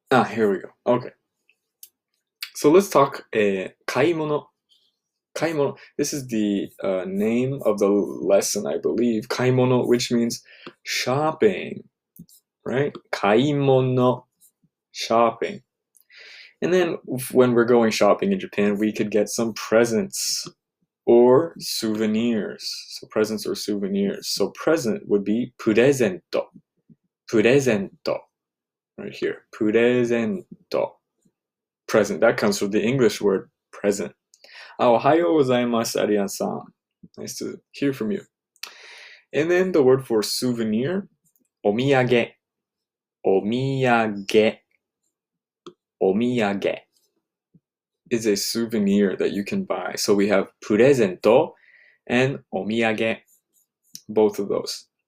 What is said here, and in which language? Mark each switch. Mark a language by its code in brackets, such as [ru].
[en] Here we go. Okay. So let's talk 買い物. [ja] 買い物. [en] This is the name of the lesson, I believe. 買い物, which means shopping, right? 買い物, shopping. And then when we're going shopping in Japan, we could get some presents or souvenirs. So presents or souvenirs. So present would be プレゼント. プレゼント.Right here. プレゼント.Present. That comes from the English word present. [ja] おはようございます、アリアンさん. [en] Nice to hear from you. And then the word for souvenir, お土産. [ja] お土産. [en] お土産 is a souvenir that you can buy. So we have プレゼント and お土産. Both of those.